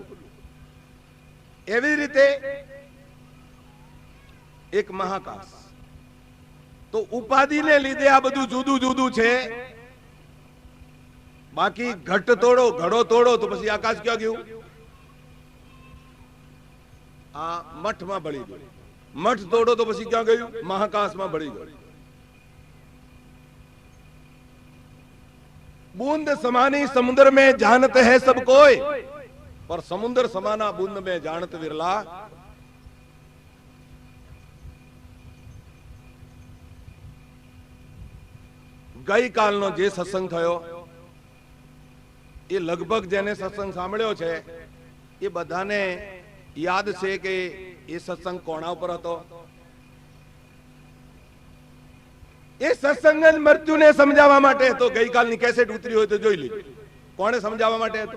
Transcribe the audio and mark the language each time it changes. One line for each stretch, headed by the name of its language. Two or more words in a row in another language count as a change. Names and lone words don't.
Gujarati: એવી રીતે એક મહાકાશ, તો ઉપાધિને લીધે આ બધું જુદું જુદું છે। બાકી ઘટ તોડો, ઘડો તોડો તો પછી આકાશ ક્યાં ગયું? આ મઠમાં ભળી ગયું। મઠ તોડો તો પછી ક્યાં ગયું? મહાકાશમાં ભળી ગયું।
Hindi: बूंद समानी समुद्र में जानत है सब कोई, पर समुद्र समाना बूंद में जानत विरला।
Gujarati: ગઈ કાલનો જે સત્સંગ થયો એ લગભગ જેને સત્સંગ સાંભળ્યો છે એ બધાને યાદ છે કે એ સત્સંગ કોના ઉપર હતો। એ સત્સંગ મૃત્યુને સમજાવવા માટે હતો। ગઈકાલની કેસેટ ઉતરી હોય તો જોઈ લીધી। કોણે સમજાવવા માટે હતો?